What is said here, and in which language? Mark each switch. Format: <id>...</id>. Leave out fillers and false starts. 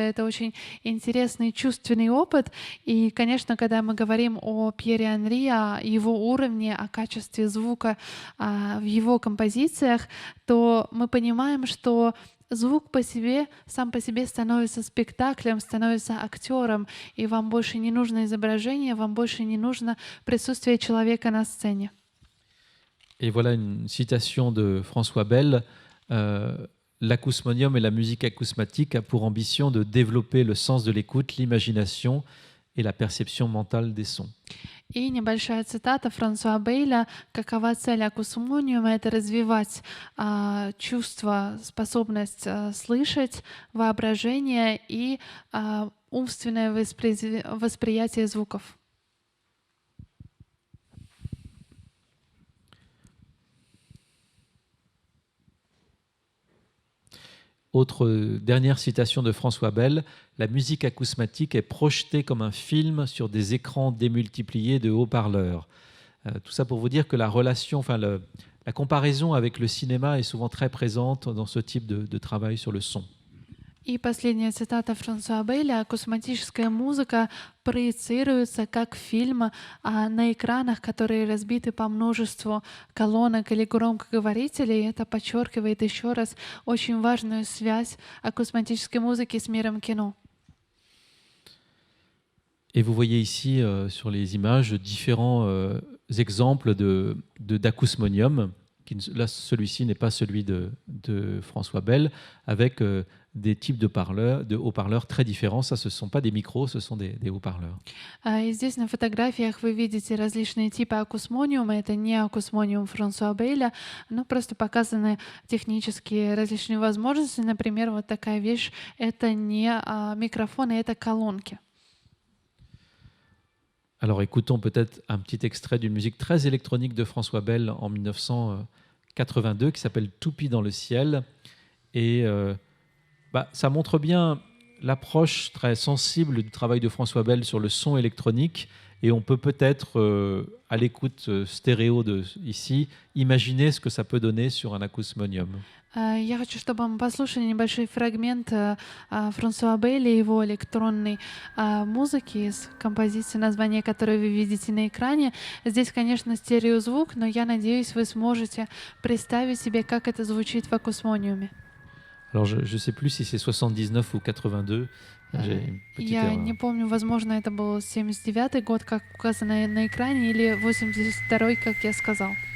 <ru>Это очень интересный чувственный опыт. И, конечно, когда мы говорим о Пьере Анри, о его уровне, о качестве звука в его композициях, то мы понимаем, что звук сам по себе становится спектаклем, становится актером, и вам больше не нужно изображение, вам больше не нужно присутствие человека на сцене.</ru> <fr>Et voilà une citation de François Bell. L'acousmonium et la musique acousmatique a pour ambition de développer le sens de l'écoute, l'imagination et la perception mentale des sons.</fr> <ru>И небольшая цитата Франсуа Бейля. Какова цель акусмониума? Это развивать чувство, способность слышать, воображение и умственное восприятие звуков.</ru> <fr>Autre dernière citation de François Bell, la musique acousmatique est projetée comme un film sur des écrans démultipliés de haut-parleurs. Tout ça pour vous dire que la relation, la comparaison avec le cinéma est souvent très présente dans ce type de travail sur le son.</fr> <ru>И последняя цитата Франсуа Бейля. Акусматическая музыка проецируется как фильм на экранах, которые разбиты по множеству колонок или громкоговорителей. Это подчеркивает еще раз очень важную связь акусматической музыки с миром кино.</ru> <fr>Et vous voyez ici sur les images différents exemples d'acousmonium. Là, celui-ci n'est pas celui de François Bell, avec des types de haut-parleurs très différents. Ça, ce ne sont pas des micros, ce sont des haut-parleurs.</fr> <ru>И здесь на фотографиях вы видите различные типы акусмониума. Это не акусмониум Франсуа Бейля, но просто показаны технические различные возможности. Например, вот такая вещь — это не микрофоны, это колонки.</ru> <fr>Alors écoutons peut-être un petit extrait d'une musique très électronique de François Bell en 1982 qui s'appelle Toupie dans le ciel. Et ça montre bien l'approche très sensible du travail de François Bell sur le son électronique. Et on peut peut-être, à l'écoute stéréo ici, imaginer ce que ça peut donner sur un acousmonium.</fr> <ru>Я хочу, чтобы мы послушали небольшой фрагмент Франсуа Бейля и его электронной музыки из композиции, название которой вы видите на экране. Здесь, конечно, стереозвук, но я надеюсь, вы сможете представить себе, как это звучит в акусмониуме.</ru> <fr>Alors, je ne sais plus si c'est 79 ou 82.</fr> <ru>Я не помню, возможно, это был 79-й год, как указано на экране, или 82-й, как я сказал.</ru>